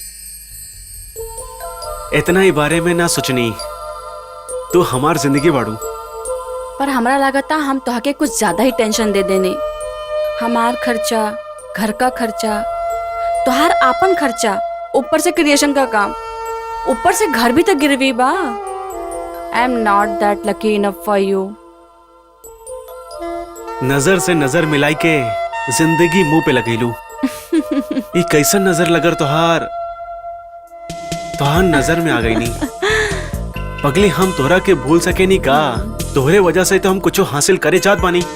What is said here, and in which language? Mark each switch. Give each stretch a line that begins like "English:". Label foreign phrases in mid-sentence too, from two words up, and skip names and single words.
Bhojpuri: इतना ही बारे में ना सोचनी, तू हमार जिंदगी बाड़ू। पर हमरा लागता हम तोहके कुछ ज्यादा ही टेंशन दे देने। हमार खर्चा, घर का खर्चा, तोहार आपन खर्चा, ऊपर से क्रिएशन का काम, ऊपर से घर भी तो गिरवी बा।
English: I am not that lucky enough for you.
Bhojpuri: नजर से नजर मिलाई के जिंदगी मुंह पे लगेलू। ये कैसन नजर लगर तोहार नजर में आ गई नहीं। पगली, हम तोरा के भूल सके नहीं का। तोहरे वजह से तो हम कुछ हासिल करे चाहत बानी।